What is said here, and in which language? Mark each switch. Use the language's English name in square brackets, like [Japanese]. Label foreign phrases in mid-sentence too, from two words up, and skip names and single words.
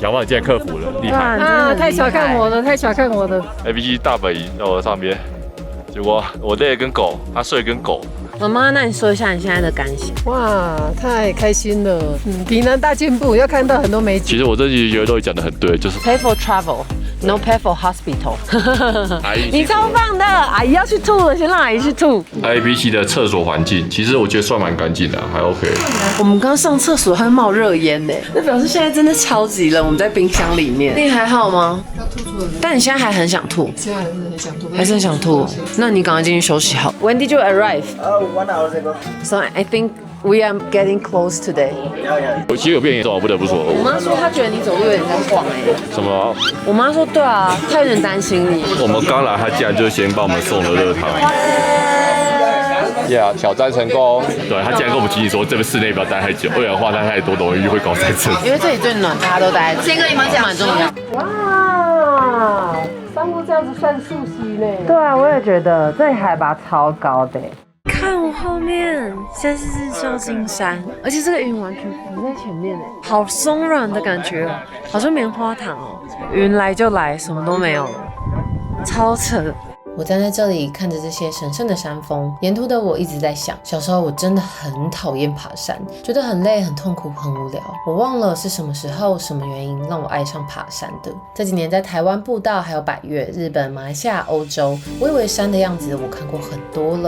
[Chinese] 想不到你竟然克服了，厲害！啊，太小看我了，太小看我了。 ABC 大本營在我的上邊，結果我累得跟狗，他睡得跟狗。媽媽，那你說一下你現在的感想？哇，太開心了！體能大進步，要看到很多美景。其實我這集覺得都講得很對，就是 [English] pay for travel。No pay for hospital。 [Chinese] 阿姨，你超棒的！阿姨要去吐了，先讓阿姨去吐。 ABC 的廁所環境，其實我覺得算蠻乾淨的，還 OK。我們剛上廁所還冒熱煙呢，那表示現在真的超級冷。我們在冰箱裡面，你還好嗎？要吐出來。但你現在還很想吐？現在還是很想吐，還是很想吐。那你趕快進去休息好。 [English] When did you arrive? 1 hour ago. So I think we are getting close today. [Chinese] 我其實有變嚴重，我不得不說。我媽說她覺得你走路有點在晃哎。什麼？我媽說對啊，她有點擔心你。我們剛來，她竟然就先幫我們送了熱湯。挑戰成功。對，他竟然跟我們提醒說，這個室內不要待太久，二氧化碳太多容易會高山症。因為這裡最暖，大家都待。先跟你們講，蠻重要。哇，上屋這樣子算溯溪呢？對啊，我也覺得這裡海拔超高的。看我後面，現在是日照金山，而且這個雲完全浮在前面哎，好鬆軟的感覺，好像棉花糖哦。雲來就來，什麼都沒有，超扯。我站在這裡看着這些神聖的山峰，沿途的我一直在想，小時候我真的很討厭爬山，覺得很累、很痛苦、很無聊。我忘了是什麼時候、什麼原因讓我愛上爬山的。這幾年在台灣步道、還有百岳、日本、馬來西亞、歐洲，我以為山的樣子我看過很多了。